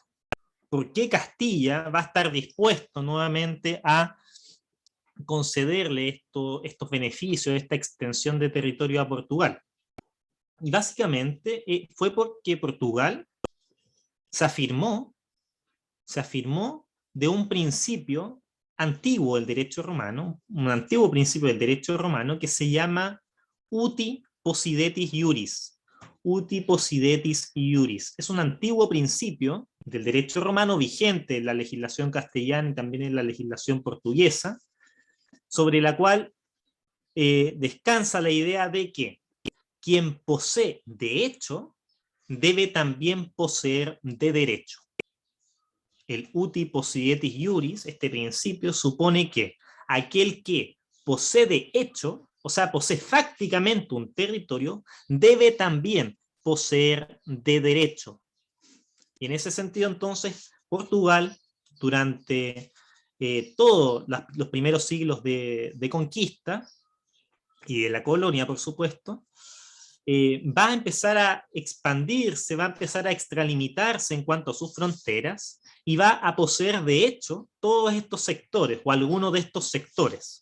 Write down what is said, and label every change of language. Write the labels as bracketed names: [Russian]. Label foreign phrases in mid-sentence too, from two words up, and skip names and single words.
[Spanish] ¿Por qué Castilla va a estar dispuesto nuevamente a concederle estos beneficios, esta extensión de territorio a Portugal? Y básicamente fue porque Portugal se afirmó de un principio antiguo del derecho romano, un antiguo principio del derecho romano que se llama [Latin] uti possidetis iuris. Uti possidetis iuris. [Spanish] Es un antiguo principio del derecho romano vigente en la legislación castellana y también en la legislación portuguesa, sobre la cual descansa la idea de que quien posee de hecho debe también poseer de derecho. El [Latin] uti possidetis iuris, [Spanish] este principio, supone que aquel que posee de hecho, o sea, posee fácticamente un territorio, debe también poseer de derecho. Y en ese sentido, entonces, Portugal, durante todos los primeros siglos de conquista, y de la colonia, por supuesto, va a empezar a expandirse, va a empezar a extralimitarse en cuanto a sus fronteras, y va a poseer, de hecho, todos estos sectores, o algunos de estos sectores.